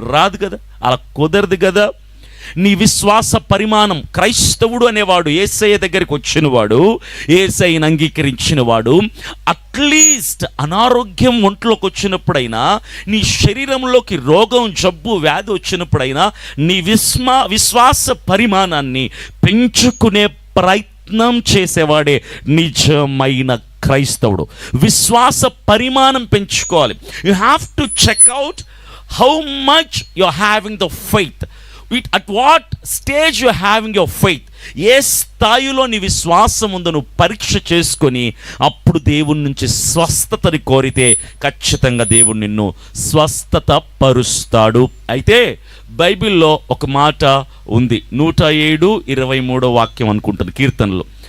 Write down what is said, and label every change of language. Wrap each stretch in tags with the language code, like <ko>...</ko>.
<te>రాదు కదా, అలా కుదరదు కదా. నీ విశ్వాస పరిమాణం, క్రైస్తవుడు అనేవాడు, యేసయ్య దగ్గరికి వచ్చినవాడు, యేసయ్యను అంగీకరించినవాడు, అట్లీస్ట్ అనారోగ్యం ఒంట్లోకి వచ్చినప్పుడైనా, నీ శరీరంలోకి రోగం, జబ్బు, వ్యాధి వచ్చినప్పుడైనా నీ విశ్వాస పరిమాణాన్ని పెంచుకునే ప్రయత్నం చేసేవాడే నిజమైన క్రైస్తవుడు. విశ్వాస పరిమాణం పెంచుకోవాలి.</te> <en>You have to check out how much you are having the faith. At what stage you are having your faith.</en> <te>ఏ స్థాయిలో నీ విశ్వాసం ఉందో నువ్వు పరీక్ష చేసుకొని అప్పుడు దేవుని నుంచి స్వస్థతని కోరితే ఖచ్చితంగా దేవుడు నిన్ను స్వస్థత పరుస్తాడు. అయితే బైబిల్లో ఒక మాట ఉంది, 107:23 వాక్యం అనుకుంటాను, కీర్తనలు.</te>